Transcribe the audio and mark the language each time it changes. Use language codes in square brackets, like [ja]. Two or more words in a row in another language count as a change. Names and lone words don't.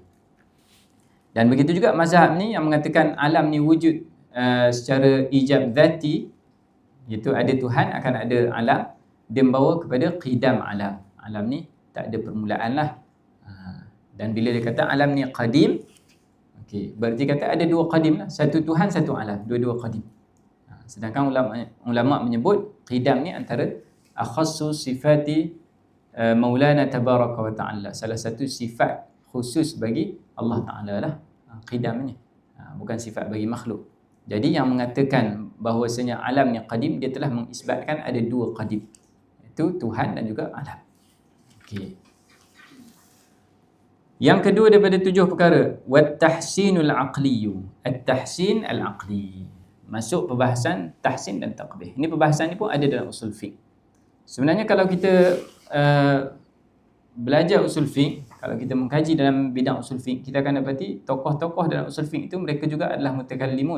[ms] Dan begitu juga mazhab ni yang mengatakan alam ni wujud secara [ar] إيجاب ذاتي, [ms] iaitu ada Tuhan, akan ada alam. Dia membawa kepada qidam alam. Alam ni tak ada permulaan lah. Dan bila dia kata alam ni qadim, okey, berarti kata ada dua qadim lah. Satu Tuhan, satu alam. Dua-dua qadim. Sedangkan ulama menyebut Qidam ni antara [ar] أخص صفات مولانا تبارك وتعالى, [ms] salah satu sifat khusus bagi Allah Ta'ala lah qidam ni, bukan sifat bagi makhluk. Jadi yang mengatakan bahawasanya alam yang qadim, dia telah mengisbatkan ada dua qadim, iaitu Tuhan dan juga alam. Okey. Yang kedua daripada 7 perkara, [ar] والتحسين العقلي, التحسين العقلي. [ms] Masuk perbahasan tahsin dan taqbih. Ini perbahasan ni pun ada dalam usul fiqh. Sebenarnya kalau kita belajar usul fiqh, kalau kita mengkaji dalam bidang usul fiqh, kita akan dapati tokoh-tokoh dalam usul fiqh itu mereka juga adalah mutakallimun.